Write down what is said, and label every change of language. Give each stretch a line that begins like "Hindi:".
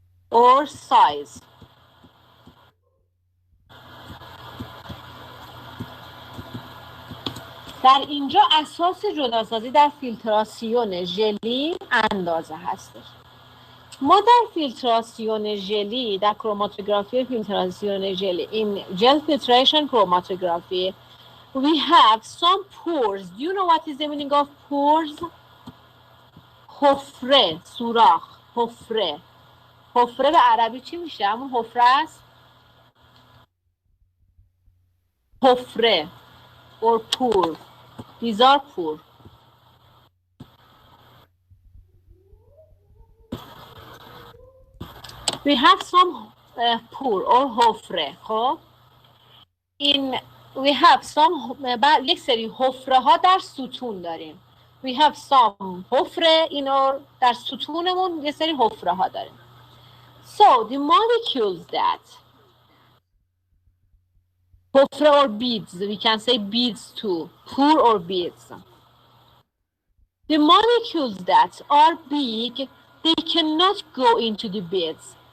English: Or size.
Persian: در اینجا اساس جداسازی در فیلتراسیون ژلی اندازه هستش. ما در فیلتراسیون ژلی، در کروماتوگرافی فیلتراسیون ژلی،
English: in gel filtration chromatography, we have some pores. Do you know what is the meaning of pores?
Persian: حفره، سوراخ، حفره. حفره به عربی چی میشه؟ همون حفره است؟ حفره
English: or pore. These are pore. We have some pore or حفره.
Persian: خب این
English: we have some
Persian: یک سری حفره ها در ستون داریم.
English: We have some
Persian: حفره در ستونمون یک سری حفره ها داریم.
English: So the molecules that حفره or beads, we can say beads too, pore or beads. The molecules that are big, they cannot go into the bits.